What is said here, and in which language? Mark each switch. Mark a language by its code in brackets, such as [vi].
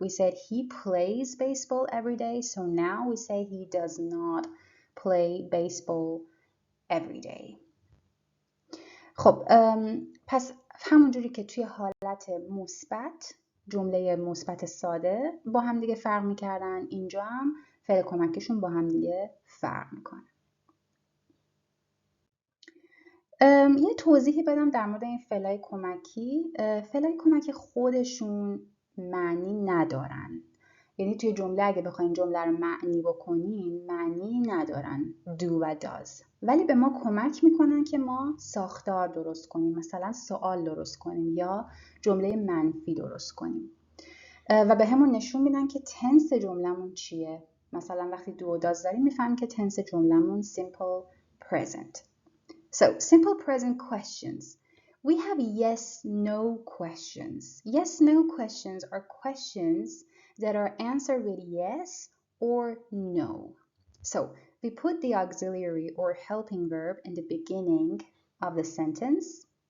[en] We said he plays baseball every day, so now we say he does not play baseball every day. [fa] خب پس همونجوری که توی حالت مثبت جمله مثبت ساده با هم دیگه فرق میکردن، اینجا هم فعل کمکشون با هم دیگه فرق میکنه. یه توضیحی بدم در مورد این فعلای کمکی. فعلای کمکی خودشون معنی ندارن، یعنی توی جمله اگه بخواین جمله رو معنی بکنین معنی ندارن do و does، ولی به ما کمک میکنن که ما ساختار درست کنیم، مثلا سوال درست کنیم یا جمله منفی درست کنیم و به همون نشون میدن که تنس جملمون چیه. مثلا وقتی do و does داریم میفهمیم که تنس جملمون [en] simple present. So simple present questions. We have yes no questions. Yes no questions are questions that are answered with yes or no. So we put the auxiliary or helping verb in the beginning of the sentence.